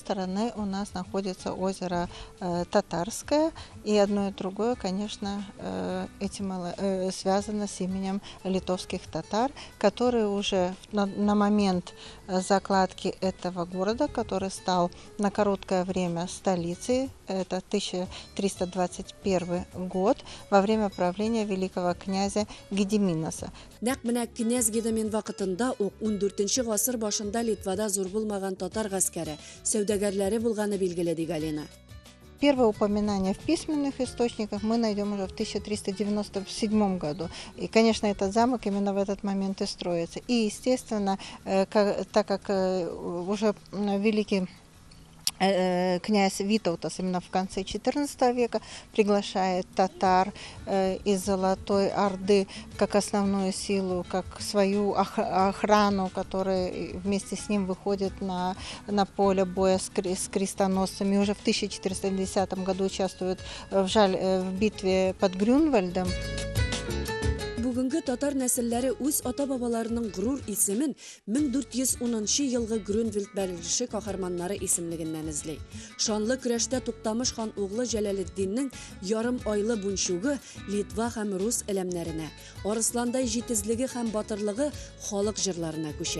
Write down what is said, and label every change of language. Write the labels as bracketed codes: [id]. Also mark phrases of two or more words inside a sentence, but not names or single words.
[ru] стороны у нас находится озеро Татарское, и одно и другое, конечно, связано с именем литовских татар, которые уже на момент закладки этого города, который стал на короткое время столицей, это 1321 год, во время правления великого князя Гедиминоса. [tt] Нәкъ менә князь Гедемин вакытында ук 14-нче гасыр башында Литвада зур булмаган татар гаскәре, сәүдәгәрләре булганы билгеле ди Галина. [ru] Первое упоминание в письменных источниках мы найдем уже в 1397 году. И, конечно, этот замок именно в этот момент и строится. И, естественно, так как уже великий князь Витаутас именно в конце XIV века приглашает татар из Золотой Орды как основную силу, как свою охрану, которая вместе с ним выходит на поле боя с крестоносцами. Уже в 1410 году участвует в битве под Грюнвальдом. [tt] Бүгенге татар нәселләре үз ата-бабаларының горур исемен 1410 елгы Грюнвальд бәрелеше каһарманнары исемлегеннән эзли. Шанлы көрәштә Туктамыш хан углы Җәләлетдиннең ярым айлы бунчугы Литва һәм рус элемнәренә, Арысландай җитезлеге һәм батырлыгы халык җырларына күчә.